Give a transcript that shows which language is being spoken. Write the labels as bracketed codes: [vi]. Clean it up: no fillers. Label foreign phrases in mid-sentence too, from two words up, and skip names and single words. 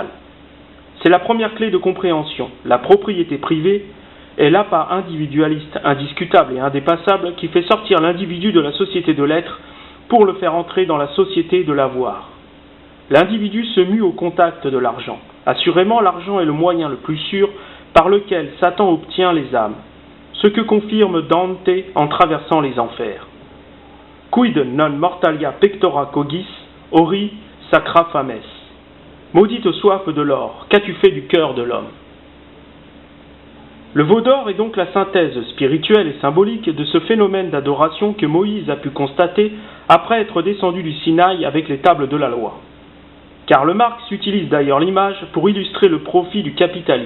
[fr] C'est la première clé de compréhension. La propriété privée est l'appât individualiste indiscutable et indépassable qui fait sortir l'individu de la société de l'être pour le faire entrer dans la société de l'avoir. L'individu se mue au contact de l'argent. Assurément, l'argent est le moyen le plus sûr par lequel Satan obtient les âmes, ce que confirme Dante en traversant les enfers. [la] Quid non mortalia pectora cogis, ori sacra fames. [fr] Maudite soif de l'or, qu'as-tu fait du cœur de l'homme? Le veau d'or est donc la synthèse spirituelle et symbolique de ce phénomène d'adoration que Moïse a pu constater après être descendu du Sinaï avec les tables de la loi. Karl Marx utilise d'ailleurs l'image pour illustrer le profit du capitaliste.